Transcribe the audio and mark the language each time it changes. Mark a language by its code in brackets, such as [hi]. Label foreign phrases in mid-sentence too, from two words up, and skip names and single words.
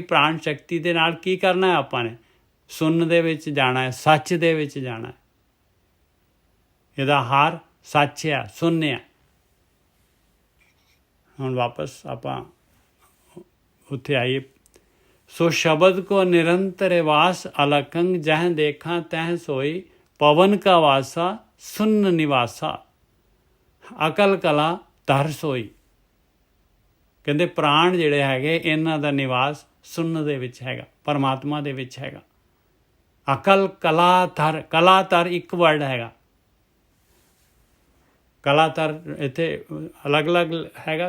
[pa] ਪ੍ਰਾਣ ਸ਼ਕਤੀ ਦੇ ਨਾਲ ਕੀ ਕਰਨਾ ਹੈ ਆਪਾਂ ਨੇ? ਸੁਣਨ ਦੇ ਵਿੱਚ ਜਾਣਾ ਹੈ, ਸੱਚ ਦੇ ਵਿੱਚ ਜਾਣਾ ਹੈ। ਇਹਦਾ ਆਹਾਰ ਸੱਚ ਆ, ਸੁਣਨੇ ਆ। ਹੁਣ ਵਾਪਸ ਆਪਾਂ ਉੱਥੇ ਆਈਏ। [bra] ਸੋ ਸ਼ਬਦ ਕੋ ਨਿਰੰतर ਵਾਸ अलखंग जह देखा तह सोई, पवन का वासा सुन्न निवासा अकल कला धर सोई। [pa] ਕਹਿੰਦੇ ਪ੍ਰਾਣ ਜਿਹੜੇ ਹੈਗੇ ਇਹਨਾਂ ਦਾ ਨਿਵਾਸ ਸੁੰਨ ਦੇ ਵਿੱਚ ਹੈਗਾ, ਪਰਮਾਤਮਾ ਦੇ ਵਿੱਚ ਹੈਗਾ। ਅਕਲ ਕਲਾ ਧਰ ਇੱਕ ਵਰਡ ਹੈਗਾ। ਕਲਾਧਰ ਇੱਥੇ ਅਲੱਗ-ਅਲੱਗ ਹੈਗਾ।